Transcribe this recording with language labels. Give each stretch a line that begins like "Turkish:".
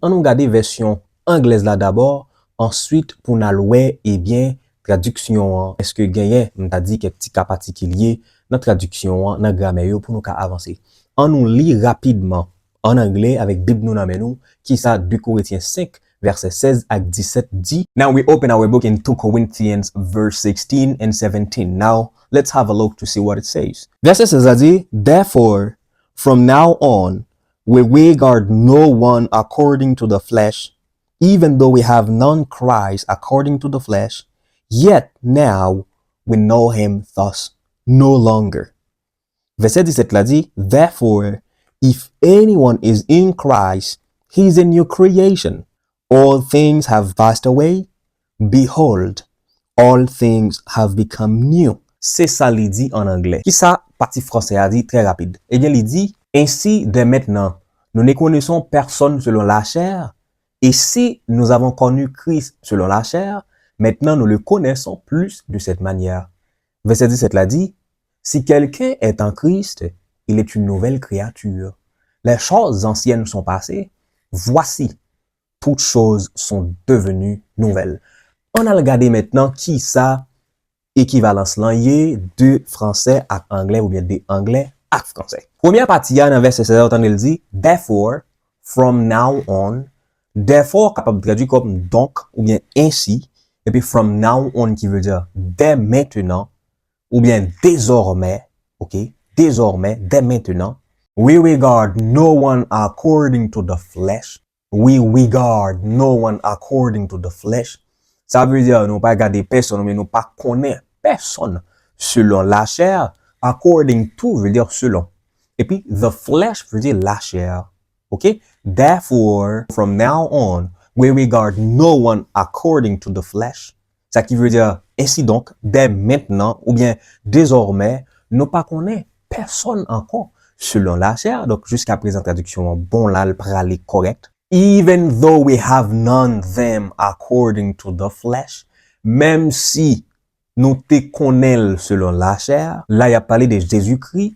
French: On nous regarde version anglaise là d'abord. Ensuite, pour nous louer, eh bien, traduction, est-ce que gagne, on t'a dit quelques petits cas particuliers dans traduction, dans grammaire, pour nous avancer. On nous lit rapidement en anglais avec Bible nous dans nous, qui ça 2 Corinthiens 5, verset 16 à 17 dit.
English: Now we open our book in 2 Corinthians verse 16 and 17. Now, let's have a look to see what it says.
French: Verset 16 a dit,
English: therefore, from now on, we regard no one according to the flesh, even though we have known Christ according to the flesh, yet now we know him thus no longer.
French: Verset 17 la dit,
English: therefore, if anyone is in Christ, he is a new creation. All things have passed away. Behold, all things have become new.
French: C'est ça li dit en anglais. Qui ça, partie français a dit très rapide. Eh bien, il dit, ainsi dès maintenant, nous ne connaissons personne selon la chair. Et si nous avons connu Christ selon la chair, maintenant nous le connaissons plus de cette manière. Verset 17 l'a dit, si quelqu'un est en Christ, il est une nouvelle créature. Les choses anciennes sont passées. Voici, toutes choses sont devenues nouvelles. On a regardé maintenant qui ça, équivalence langue de français à anglais ou bien de anglais à français. Première partie, dans verset 16, on il dit, therefore, from now on, therefore, capable de traduire comme donc, ou bien ainsi, et puis from now on qui veut dire dès maintenant, ou bien désormais, ok, désormais, dès maintenant,
English: we regard no one according to the flesh. We regard no one according to the flesh.
French: Ça veut dire, nous pas regarder personne, mais nous pas connaître personne selon la chair. According to veut dire selon. Et puis, the flesh veut dire la chair.
English: Okay? Therefore, from now on, we regard no one according to the flesh.
French: Ça qui veut dire, ainsi donc, dès maintenant, ou bien désormais, nous pas connaît personne encore selon la chair. Donc, jusqu'à présent, traduction, bon là, le pralé correct.
English: Even though we have known them according to the flesh,
French: même si nous te connaissons selon la chair, là, il y a parlé de Jésus-Christ.